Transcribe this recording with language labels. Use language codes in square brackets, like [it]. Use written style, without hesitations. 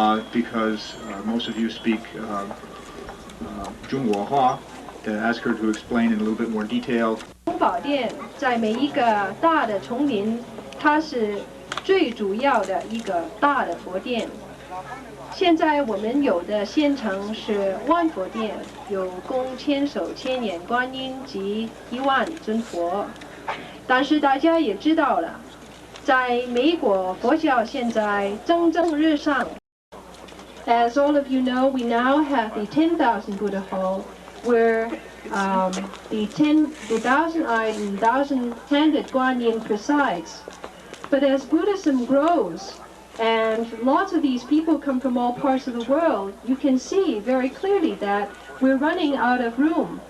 [en] Because most of you speak Zhongguohua, to ask her to explain in a little bit more detail. [zh] 宝殿在每一个大的丛林，它是最主要的一个大的佛殿。现在我们有的县城是万佛殿，有供千手千眼观音及1万尊佛。但是大家也知道了，在美国佛教现在蒸蒸日上。 [en] As all of you know, we now have the 10,000 Buddha Hall, where the 1,000-eyed and 1,000-handed Guanyin presides. But as Buddhism grows, and lots of these people come from all parts of the world, you can see very clearly that we're running out of room.